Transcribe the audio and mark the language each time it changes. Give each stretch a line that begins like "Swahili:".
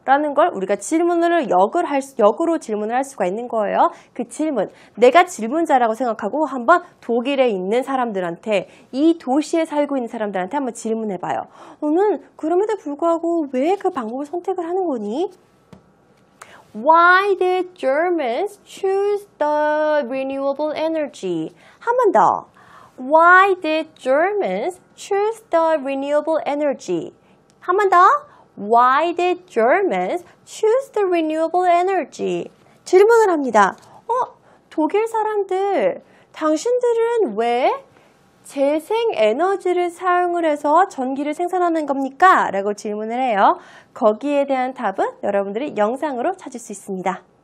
Korean: 라는 걸 우리가 질문을 역으로 질문을 할 수가 있는 거예요. 그 질문, 내가 질문자라고 생각하고 한번 독일에 있는 사람들한테, 이 도시에 살고 있는 사람들한테 한번 질문해봐요. 너는 그럼에도 불구하고 왜 그 방법을 선택을 하는 거니?
English: Why did Germans choose the renewable energy?
Korean: 한 번 더.
English: Why did Germans choose the renewable energy?
Korean: 한 번 더.
English: Why did Germans choose the renewable energy?
Korean: 질문을 합니다. 독일 사람들, 당신들은 왜 재생에너지를 사용을 해서 전기를 생산하는 겁니까? 라고 질문을 해요. 거기에 대한 답은 여러분들이 영상으로 찾을 수 있습니다.